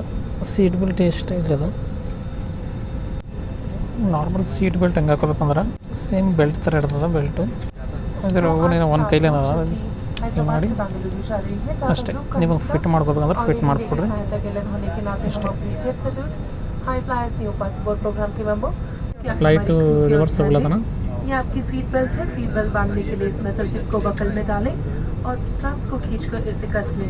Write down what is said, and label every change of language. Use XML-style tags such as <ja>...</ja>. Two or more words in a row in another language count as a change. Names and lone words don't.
<en>seat belt</en> <kn>ಎಷ್ಟು ಇಲ್ಲದ.</kn> <en>normal seat belt</en> <kn>ಹೆಂಗೆ ಹಾಕೋಬೇಕಂದ್ರೆ</kn> <en>same belt</en> <kn>ಥರ ಇರ್ತದೆ. ಬೆಲ್ಟು ಇದ್ರ ಒಂದು ಕೈಲಿ ಇದು ಮಾಡಿ ಅಷ್ಟೇ. ನಿಮಗೆ ಫಿಟ್ ಮಾಡ್ಕೋಬೇಕಂದ್ರೆ ಫಿಟ್ ಮಾಡಿಕೊಡ್ರಿ ಅಷ್ಟೇ.</kn> <en>flight reversible</en> <hi>है ना। ये आपकी</hi> <en>seat belt</en> <hi>है।</hi> <en>seat belt</en> <hi>बांधने के लिए इस</hi> <en>metal zip</en> <hi>को बकल में डालें और स्ट्रैप्स को खींचकर इसे कस लें।</hi>